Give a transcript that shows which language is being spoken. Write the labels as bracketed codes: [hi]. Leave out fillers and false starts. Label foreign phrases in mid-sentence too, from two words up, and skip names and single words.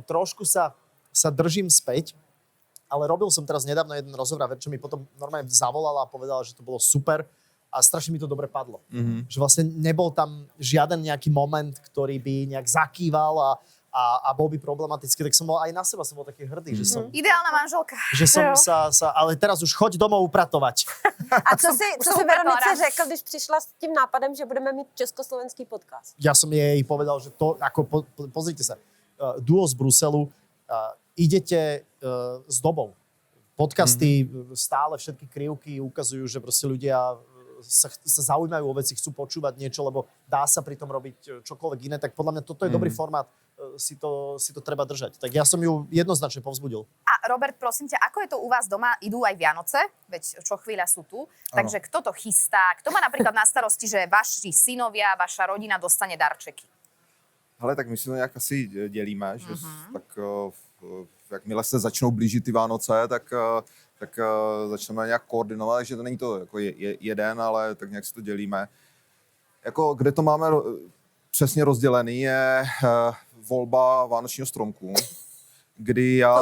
[sk] Trošku sa držím späť, ale robil som teraz nedávno jeden rozhovor a Verča mi potom normálne zavolala a povedala, že to bolo super a strašne mi to dobre padlo. Že vlastne nebol tam žiaden nejaký moment, ktorý by nejak zakýval a bol by problematický, tak som bol aj na seba, som bol taký hrdý, že som... Ideálna manželka. Že som sa... Ale teraz už choď domov upratovať. [cs] A co si Veronice řekl, když přišla s tím nápadem, že budeme mít československý podcast? [sk] Ja som jej povedal, že to, ako pozrite sa, Duo z Bruselu, idete s dobou. Podcasty, stále všetky krivky ukazujú, že proste ľudia sa zaujímajú o veci, chcú počúvať niečo, lebo dá sa pri tom robiť čokoľvek iné, tak podľa mňa toto je dobrý formát, si to treba držať. Tak ja som ju jednoznačne povzbudil. A Robert, prosím ťa, ako je to u vás doma? Idú aj Vianoce, veď čo chvíľa sú tu. Takže kto to chystá? Kto má napríklad na starosti, že vaši synovia, vaša rodina dostane darčeky? [cs] Hele, tak my si to nějak asi dělíme, že tak jakmile se začnou blížit ty Vánoce, tak začneme nějak koordinovat, takže to není to jako jeden, ale tak nějak si to dělíme. Jako, kde to máme přesně rozdělený, je volba vánočního stromku, kdy já